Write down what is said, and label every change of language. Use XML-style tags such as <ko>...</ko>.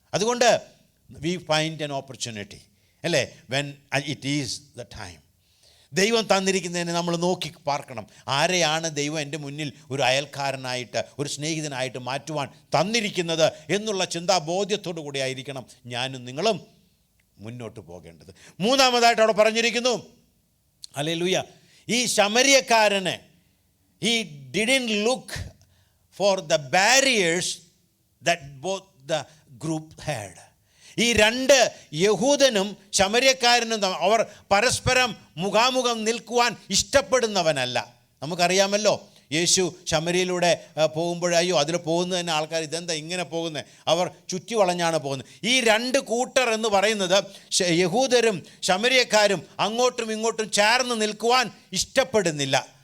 <ml>അതുകൊണ്ട്</ml> <en>we find an opportunity</en> <ml>അല്ലേ,</ml> <en>When it is the time.</en> <ml>ദൈവം തന്നിരിക്കുന്നതിനെ നമ്മൾ നോക്കി പാർക്കണം. ആരെയാണ് ദൈവം എൻ്റെ മുന്നിൽ ഒരു അയൽക്കാരനായിട്ട്, ഒരു സ്നേഹിതനായിട്ട് മാറ്റുവാൻ തന്നിരിക്കുന്നത് എന്നുള്ള ചിന്താബോധ്യത്തോടു കൂടി ആയിരിക്കണം ഞാനും നിങ്ങളും മുന്നോട്ട് പോകേണ്ടത്. മൂന്നാമതായിട്ട് അവിടെ പറഞ്ഞിരിക്കുന്നു, ഹല്ലേലൂയ, ഈ ശമരിയക്കാരന്</ml> <en>he didn't look for the barriers that both the group had.</en> <ml>ഈ രണ്ട് യഹൂദനും ശമര്യക്കാരനും അവർ പരസ്പരം മുഖാമുഖം നിൽക്കുവാൻ ഇഷ്ടപ്പെടുന്നവനല്ല. നമുക്കറിയാമല്ലോ, യേശു ശമര്യയിലൂടെ പോകുമ്പോൾ അയ്യോ അതിൽ പോകുന്നത് തന്നെ ആൾക്കാർ ഇതെന്താ ഇങ്ങനെ പോകുന്നത്, അവർ ചുറ്റി വളഞ്ഞാണ് പോകുന്നത്. ഈ രണ്ട് കൂട്ടർ എന്ന് പറയുന്നത് യഹൂദരും ശമര്യക്കാരും അങ്ങോട്ടും ഇങ്ങോട്ടും ചേർന്ന് നിൽക്കുവാൻ ഇഷ്ടപ്പെടുന്നില്ല.</ml>